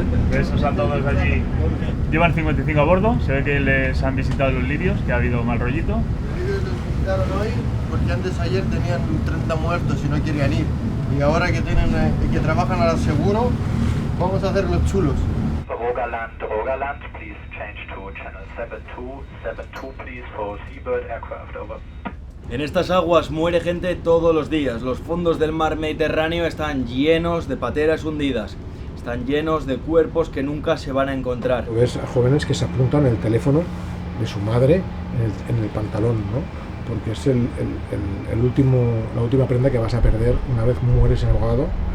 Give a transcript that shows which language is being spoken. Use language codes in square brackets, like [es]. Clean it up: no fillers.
[es] Besos a todos allí. Llevan 55 a bordo, se ve que les han visitado los libios, que ha habido mal rollito. Los libios los visitaron hoy porque ayer tenían 30 muertos y no querían ir. Y ahora que trabajan al seguro, vamos a hacer los chulos. [en] Rogaland, please change to channel 7272 please for Seabird aircraft, over. [es] En estas aguas muere gente todos los días. Los fondos del mar Mediterráneo están llenos de pateras hundidas. Están llenos de cuerpos que nunca se van a encontrar. Ves a jóvenes que se apuntan el teléfono de su madre en el pantalón, ¿no? Porque es la última prenda que vas a perder una vez mueres ahogado.